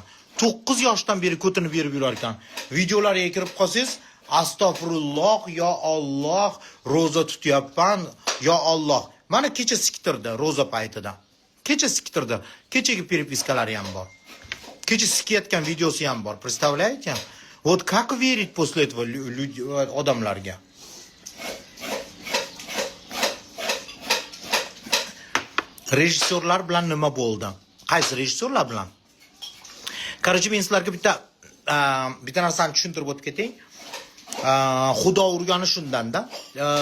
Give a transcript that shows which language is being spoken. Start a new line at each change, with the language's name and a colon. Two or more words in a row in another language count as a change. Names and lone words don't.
Uzbek: 9 yoshdan beri ko'tinib berib yurar ekan. Videolariga kirib qolsangiz, astag'firulloh, yo Alloh, roza tutyapman, yo Alloh. Mana kecha siktirdi roza paytida. Kecha siktirdi. Kechagi peripiskalari ham bor. Kecha sikiyotgan videosi ham bor.
Russian: Представляете? Вот как верить после этого odamlarga?
Uzbek: Rejissyorlar bilan nima bo'ldi? Qaysi rejissyorlar bilan? Qarshi men sizlarga bitta narsani tushuntirib o'tib ketay. Xudo urgani shundanda.